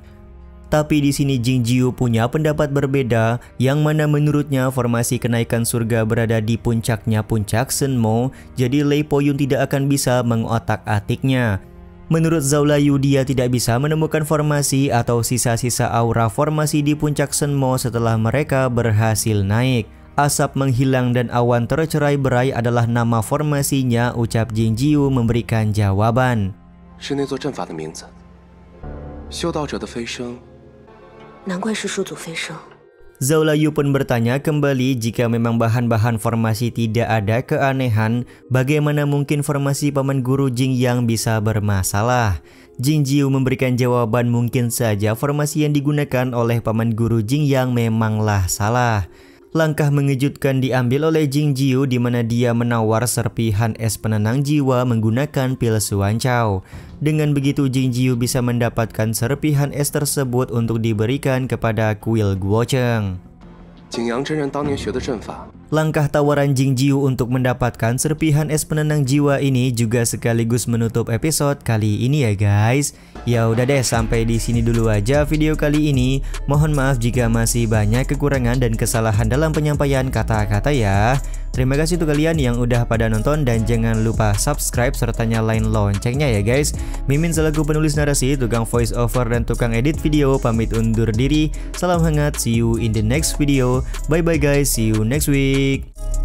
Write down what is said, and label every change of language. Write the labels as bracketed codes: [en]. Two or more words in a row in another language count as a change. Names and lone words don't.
[id] Tapi di sini Jing Jiu punya pendapat berbeda, yang mana menurutnya formasi kenaikan surga berada di puncaknya Puncak Senmo, jadi Lei Po Yun tidak akan bisa mengotak-atiknya. Menurut Zhao Layu, dia tidak bisa menemukan formasi atau sisa-sisa aura formasi di Puncak Senmo setelah mereka berhasil naik. Asap menghilang dan awan tercerai-berai adalah nama formasinya, ucap Jing Jiu memberikan jawaban. [zh] 是那座阵法的名字。修道者的飞升。难怪是始祖飞升。 [id] Zhao Layu pun bertanya kembali jika memang bahan-bahan formasi tidak ada keanehan, bagaimana mungkin formasi paman guru Jing Yang bisa bermasalah? Jing Jiu memberikan jawaban mungkin saja formasi yang digunakan oleh paman guru Jing Yang memanglah salah. Langkah mengejutkan diambil oleh Jing Jiu di mana dia menawar serpihan es penenang jiwa menggunakan pil Xuan Chao. Dengan begitu Jing Jiu bisa mendapatkan serpihan es tersebut untuk diberikan kepada kuil Guocheng. [zh] 景阳真人当年学的阵法。 [id] Langkah tawaran Jing Jiu untuk mendapatkan serpihan es penenang jiwa ini juga sekaligus menutup episode kali ini ya guys. Ya udah deh, sampai di sini dulu aja video kali ini. Mohon maaf jika masih banyak kekurangan dan kesalahan dalam penyampaian kata-kata ya. Terima kasih untuk kalian yang udah pada nonton dan jangan lupa subscribe serta nyalain loncengnya ya guys. Mimin selaku penulis narasi, tukang [en] voice over [id] dan tukang edit video pamit undur diri. Salam hangat, [en] see you in the next video. Bye bye guys, see you next week.